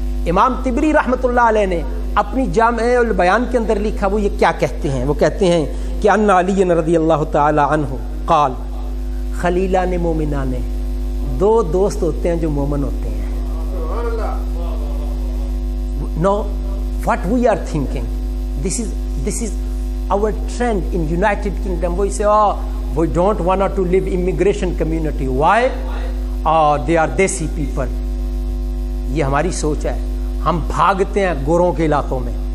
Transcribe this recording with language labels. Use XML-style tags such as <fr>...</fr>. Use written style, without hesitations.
<ur>امام طبری رحمۃ اللہ علیہ نے اپنی جامع البیان کے اندر لکھا. وہ یہ کیا کہتے ہیں؟ وہ کہتے ہیں کہ</ur> <ar>ان علی رضی اللہ تعالی عنہ قال خلیلان مومنان،</ar> <ur>2 دوست ہوتے ہیں جو مومن ہوتے ہیں.</ur> <en>No, what we are thinking, this is our trend in United Kingdom. We say, we don't want to live immigration community. Why? They are desi people.</en> <ur>یہ ہماری سوچ ہے. ہم بھاگتے ہیں گوروں کے علاقوں میں.</ur>